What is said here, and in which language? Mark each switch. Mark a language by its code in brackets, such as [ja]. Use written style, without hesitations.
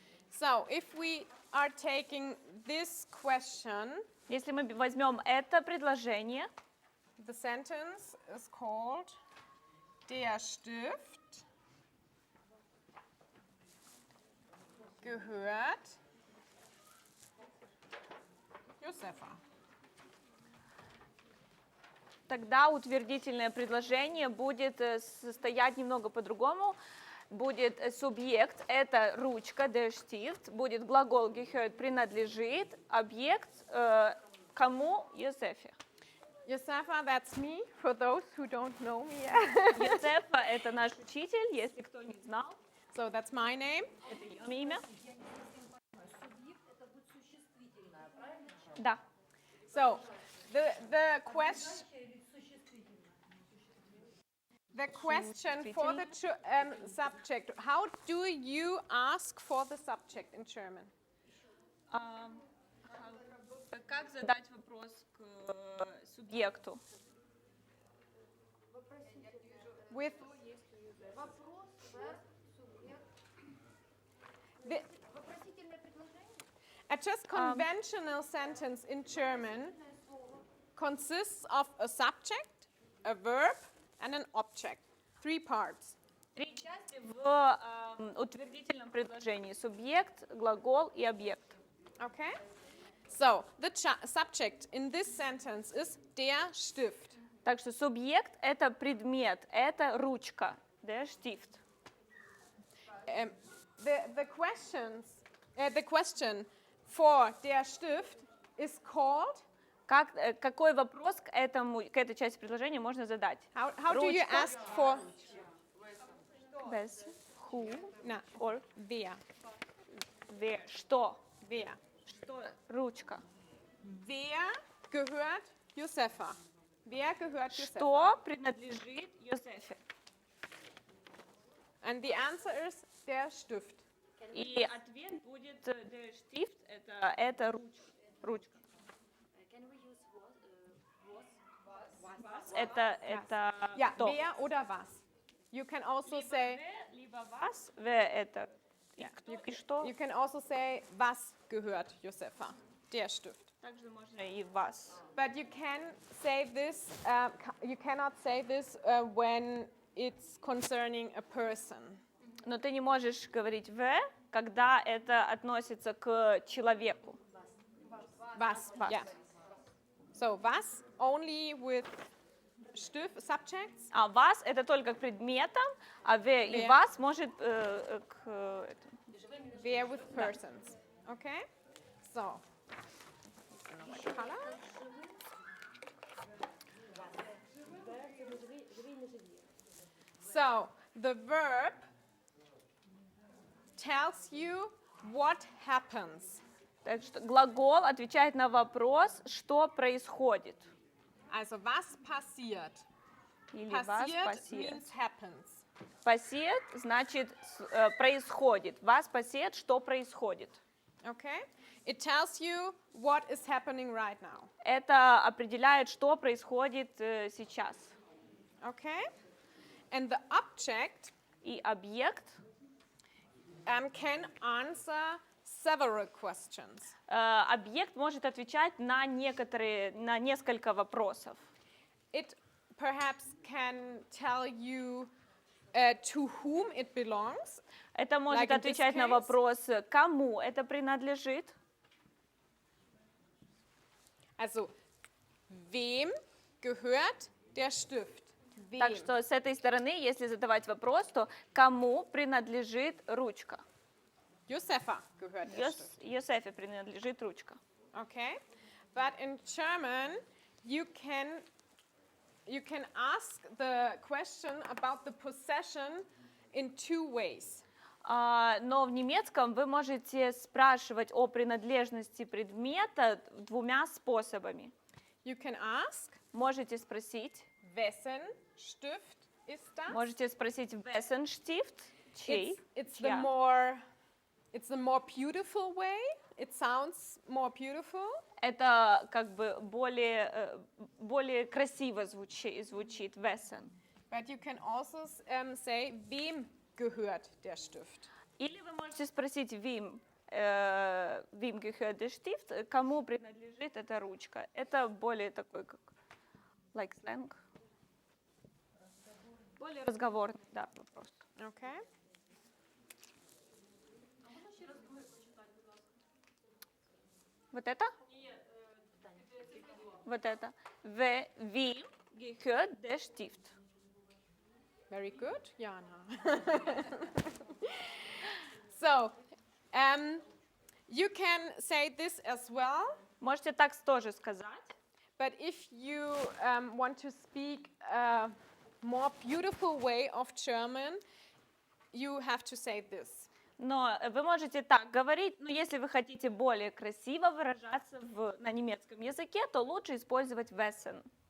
[en] So if we are taking this question, [ru] Если мы возьмем это предложение, [en] the sentence is called [de] Der Stift gehört Josefa. [ru] тогда утвердительное предложение будет состоять немного по-другому. Будет субъект, это ручка, [de] der Stift, [ru] будет глагол gehört, принадлежит, объект кому? Йозефе. [en] Josefa, that's me, for those who don't know me. [ru] Йозефа – это наш учитель, если кто не знал, [en] So that's my name. [ru] это ее имя. Субъект это будет существительное, правильно? Да. [en] So the question. [ru] Или существительное? [en] The question for the subject. How do you ask for the subject in German? [ru] Как задать вопрос к субъекту? [en] With [ru] Вопрос, verb, субъект. [en] the, [ru] Вопросительное предложение? [en] a just conventional sentence in German consists of a subject, a verb, and an object. Three parts. [ru] Три части в утвердительном предложении. Субъект, глагол и объект. [en] Okay? So the subject in this sentence is [de] der Stift. [ru] Так что субъект – это предмет, это ручка, [de] der Stift. [en] The question for [de] der Stift [en] is called. [ru] Какой вопрос к этой части предложения можно задать? [en] How do you [ru] Ручка. [en] ask for? [ru] Без, [en] who, No, or, [de] wer. [en] where, [ru] что, [de] Wer. [ru] что, ручка. [de] Wer gehört Josefa? Wer gehört Josefa? [ru] Что принадлежит Йозефе? [en] And the answer is [de] der Stift. [en] Can [ru] И ответ будет [de] der Stift, [ru] это ручка. [en] Can we use was? [ru] Это [de] Ja, [ru] кто? [de] wer oder was. [en] You can also [ru] Либо [en] say, [ru] wer, либо was, wer это и кто, и что. [en] you can also say, [de] was gehört Josefa? Der Stift. [ru] Также можно и was. [en] But you can say this, you cannot say this when it's concerning a person. [ru] Но ты не можешь говорить wer, когда это относится к человеку. [de] Was, Was. [en] yeah. So, was only with Stift, subjects. [ru] А was это только к предметам, а wer и [de] Wer. [ru] was может к этому. [en] Wer with persons. Okay? So. Another color. So, the verb tells you what happens. [ru] Так что глагол отвечает на вопрос, что происходит. [de] Also, was passiert? [ru] Или was [de] Passiert passiert. [en] means happens. [ru] Passiert значит происходит. [de] Was passiert, [ru] что происходит. [en] Okay? It tells you what is happening right now. [ru] Это определяет, что происходит сейчас. [en] Okay? And the object [ru] И объект, [en] can answer several questions. [ru] объект может отвечать на несколько вопросов. [en] It perhaps can tell you to whom it belongs. [ru] Это может [en] Like in this [ru] отвечать на [en] case? [ru] вопрос, кому это принадлежит. [de] Also, wem gehört der Stift? Wem? [ru] Так что с этой стороны, если задавать вопрос, то кому принадлежит ручка? [de] Josefa gehört der Stift. [ru] Йосефе принадлежит ручка. [en] Okay? But in German, you can ask the question about the possession in two ways. [ru] Но в немецком вы можете спрашивать о принадлежности предмета двумя способами. [en] You can ask, [ru] Можете спросить, [de] wessen Stift ist das? [ru] можете спросить [de] wessen Stift, [ru] чей, [en] It's the [ru] чья. [en] more beautiful way. It sounds more beautiful. [ru] Это как бы более красиво звучит wessen. [en] But you can also say, [de] wem gehört der Stift? [ru] Или вы можете спросить [de] wem gehört der Stift, [ru] кому принадлежит эта ручка. Это более такой как [en] like slang. [ru] Более разговорный, да, вопрос. [en] Okay. [ru] Вот это? Вот это. [de] Wem gehört der Stift? [en] Very good, Jana. So, you can say this as well, [ru] Можете так тоже сказать. [en] but if you want to speak a more beautiful way of German, you have to say this. [ru] Но вы можете так говорить, но если вы хотите более красиво выражаться на немецком языке, то лучше использовать wessen.